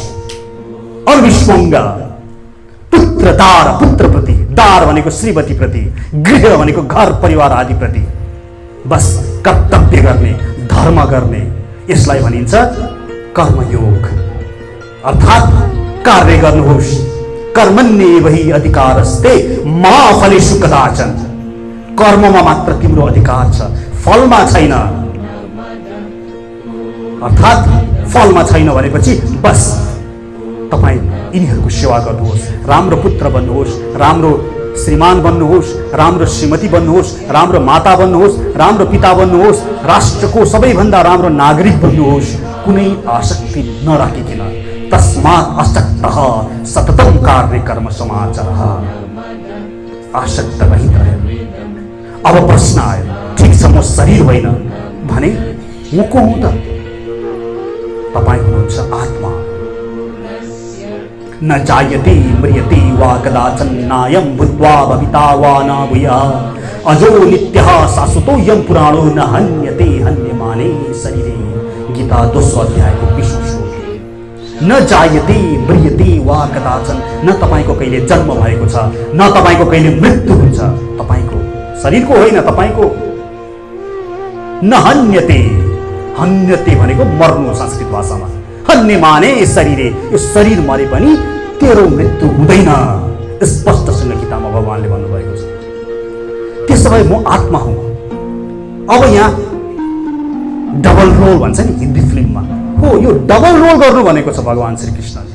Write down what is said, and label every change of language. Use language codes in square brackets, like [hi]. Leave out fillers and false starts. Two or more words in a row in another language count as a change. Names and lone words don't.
[sa] अनुविश्वङ्ग पुत्र दार, [ne] पुत्रप्रति, दार भनेको श्रीमतीप्रति, गृह भनेको घर परिवार आदिप्रति बस कर्तव्य गर्ने, धर्म गर्ने, यसलाई भनिन्छ कर्मयोग। अर्थात् कार्य गर्नुहोस्। [sa] कर्मण्येवहि अधिकारस्ते मा फलेषु कदाचन। [ne] कर्ममा मात्र तिम्रो अधिकार छ, फलमा छैन। अर्थात् फलमा छैन भनेपछि बस तपाईँ यिनीहरूको सेवा गर्नुहोस्, राम्रो पुत्र बन्नुहोस्, राम्रो श्रीमान बन्नुहोस्, राम्रो श्रीमती बन्नुहोस्, राम्रो माता बन्नुहोस्, राम्रो पिता बन्नुहोस्, राष्ट्रको सबैभन्दा राम्रो नागरिक बन्नुहोस्, कुनै आसक्ति नराखिकन। [sa] तस्मात् अशक्तः सततं कार्य कर्म समाचरः। [ne] आसक्त रहित रह्यो। अब प्रश्न आयो, ठिक छ म शरीर होइन भने म को हुँ त? तपाईँ हुनुहुन्छ आत्मा। [sa] न जायते म्रियते वा कदाचन नायं भूत्वा भविता वा न भूयः अजो नित्यः शाश्वतोऽयं पुराणो न हन्यते हन्यमाने शरीरे। [ne] गीता 2 अध्यायको 20औं श्लोक। [sa] न जायते म्रियते वा कदाचन, [ne] न तपाईको कहिले जन्म भएको छ, न तपाईको कहिले मृत्यु हुन्छ। तपाईको शरीरको होइन, तपाईको। [sa] न हन्यते, [ne] हन्यते भनेको मर्नु संस्कृत भाषामा। [sa] हन्यमाने शरीरे, [ne] यो शरीर मरे पनि तेरो मृत्यु हुँदैन। स्पष्टसँग गीतामा भगवानले भन्नुभएको छ। त्यसो भए म आत्मा हुँ। अब यहाँ [en] double role [ne] भन्छ नि हिन्दी फिल्ममा, हो यो [en] double role [ne] गर्नु भनेको छ भगवान श्री कृष्णले।